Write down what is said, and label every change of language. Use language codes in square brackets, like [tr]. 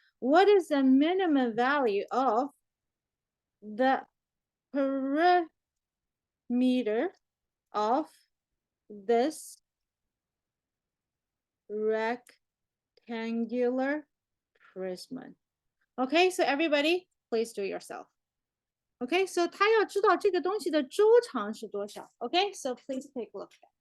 [en] What is the minimum value of the perimeter of this rectangular prism? Okay, so everybody, please do yourself. Okay, so [zh] 他要知道这个东西的周长是多少。 [en] Okay, so please take a look.